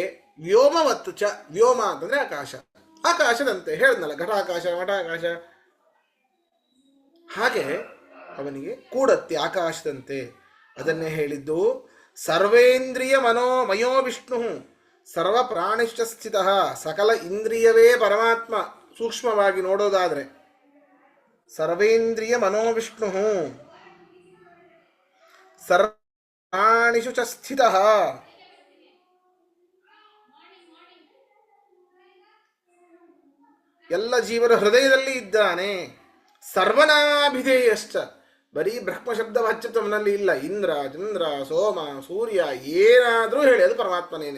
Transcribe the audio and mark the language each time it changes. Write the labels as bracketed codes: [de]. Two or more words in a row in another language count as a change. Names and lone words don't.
[sa] ವ್ಯೋಮವತ್ತು ಚ, [kn] ವ್ಯೋಮ ಅಂತಂದ್ರೆ ಆಕಾಶ, ಆಕಾಶದಂತೆ ಹೇಳಿದ್ನಲ್ಲ, ಘಟಾಕಾಶ ಮಠಾಕಾಶ. ಹಾಗೆ ಅವನಿಗೆ ಕೂಡತ್ತೆ ಆಕಾಶದಂತೆ. ಅದನ್ನೇ ಹೇಳಿದ್ದು [sa] ಸರ್ವೇಂದ್ರಿಯ ಮನೋಮಯೋ ವಿಷ್ಣು ಸರ್ವ ಪ್ರಾಣಿಶ್ಚ ಸ್ಥಿತ. [kn] ಸಕಲ ಇಂದ್ರಿಯವೇ ಪರಮಾತ್ಮ ಸೂಕ್ಷ್ಮವಾಗಿ ನೋಡೋದಾದ್ರೆ. [sa] ಸರ್ವೇಂದ್ರಿಯ ಮನೋವಿಷ್ಣು ಸರ್ವ ಪ್ರಾಣಿಷು ಚ ಸ್ಥಿತ. [kn] ಎಲ್ಲ ಜೀವನ ಹೃದಯದಲ್ಲಿ ಇದ್ದಾನೆ. [sa] ಸರ್ವನಾಭಿಧೇಯಶ್ಚ. [kn] ಬರೀ ಬ್ರಹ್ಮ ಶಬ್ದ ಹಚ್ಚುತ್ತವನಲ್ಲಿ ಇಲ್ಲ. ಇಂದ್ರ, ಚಂದ್ರ, ಸೋಮ, ಸೂರ್ಯ ಏನಾದರೂ ಹೇಳಿ ಅದು ಪರಮಾತ್ಮನೇನೆ.